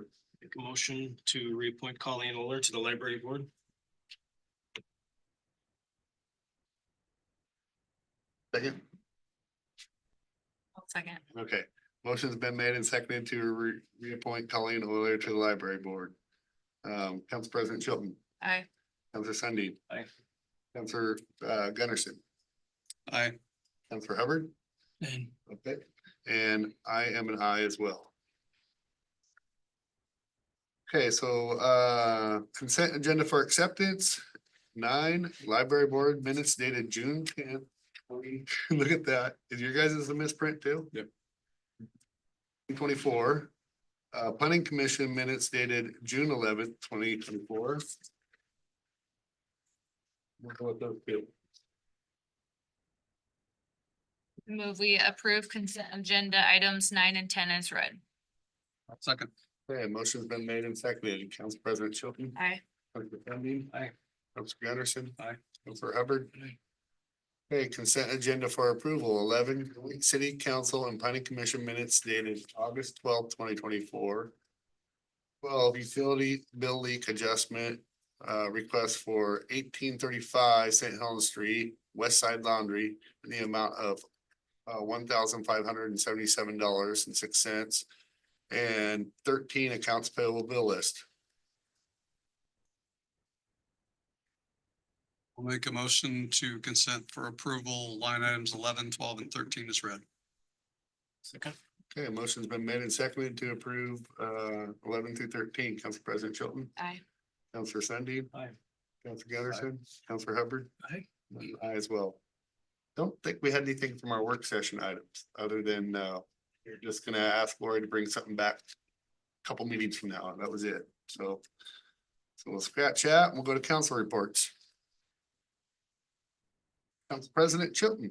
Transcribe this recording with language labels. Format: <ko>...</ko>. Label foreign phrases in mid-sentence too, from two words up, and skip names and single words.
<en>Make a motion to reappoint Colleen Oler to the library board. Second, Second. okay. Motion's been made and seconded to reappoint Colleen Euler to the library board. Council President Chilton, Aye. Councilor Sundy. Aye. Councilor Gunderson, Aye. Councilor Hubbard, And okay, and I am an aye as well. Okay, so consent agenda for acceptance. 9, library board minutes dated June 10th. Look at that. Is your guys' is a misprint too? Yep. 24. Planning Commission minutes dated June 11th, 2024. We'll go with those two. Move we approve consent agenda items 9 and 10 as read. Second. Okay, motion's been made and seconded. Council President Chilton. Aye. Councilor Funding. Aye. Councilor Gunderson. Aye. Councilor Hubbard. Aye. Okay, consent agenda for approval. 11, City Council and Planning Commission minutes dated August 12th, 2024. 12, utility bill leak adjustment, request for 1835 St. Helens Street, West Side Laundry, in the amount of $1,577.06. And 13 accounts payable bill list. I'll make a motion to consent for approval, line items 11, 12, and 13 is read. second, Okay, motion's been made and seconded to approve 11 through 13. Council President Chilton, Aye. Councilor Sundy. Aye. Councilor Gunderson, Councilor Hubbard. Aye. And I as well. Don't think we had anything from our work session items, other than you're just gonna ask Lori to bring something back a couple meetings from now. That was it. So we'll scratch that and we'll go to council reports. Council President Chilton.</en>